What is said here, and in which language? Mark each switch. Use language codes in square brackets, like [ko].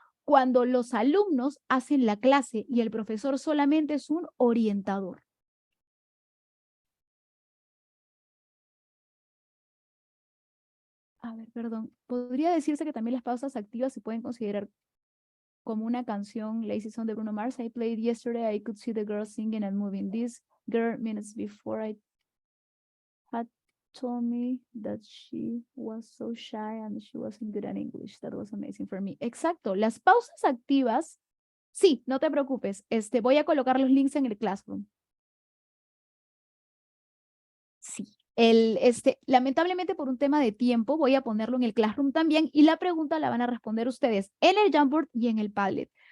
[es] Cuando los alumnos hacen la clase y el profesor solamente es un orientador. A ver, perdón. ¿Podría decirse que también las pausas activas se pueden considerar como una canción, Lazy Song de Bruno Mars? [en] I played yesterday, I could see the girl singing and moving. This girl minutes before I had told me that she was so shy and she wasn't good at English. That was amazing for me. [es] Exacto, las pausas activas, sí, no te preocupes, voy a colocar los links en el Classroom. Sí. Lamentablemente por un tema de tiempo voy a ponerlo en el Classroom también y la pregunta la van a responder ustedes en el Jamboard y en el Padlet.